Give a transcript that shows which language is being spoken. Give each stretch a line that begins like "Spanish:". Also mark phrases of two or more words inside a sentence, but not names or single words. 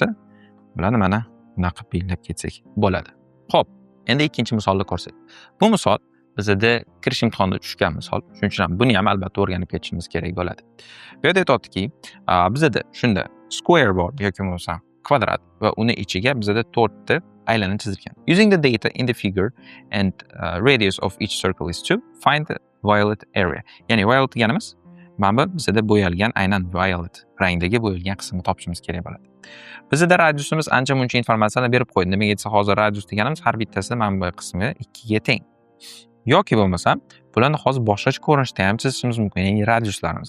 Uzbek: Bularni mana bunaqa belgilab ketsak bo'ladi. Xo'p, endi ikkinchi misolni ko'rsak. Bu misol bizda kirish imtihonida tushgan misol. Shuning uchun ham buni ham albatta o'rganib ketishimiz kerak bo'ladi. Bu yerda aytayotdiki, bizda shunda square bor yoki bo'lmasam kvadrat va uni ichiga bizda 4 ta aylana chizilgan.
English: Using the data in the figure and radius of each circle is 2, find the violet area.
Uzbek: Ya'ni violet deganimiz mana bu bizda bo'yalgan aynan violet rangdagi bo'yalgan qismni topishimiz kerak bo'ladi. Bizda radiusimiz ancha-muncha informatsiyani berib qo'ydi. Demak, aytsa hozir radius deganimiz har bittasi mana bu qismi 2 ga teng. Yoki bo'lmasam, bularni hozir boshqacha ko'rinishda ham chizishimiz mumkin, ya'ni radiuslarimizni.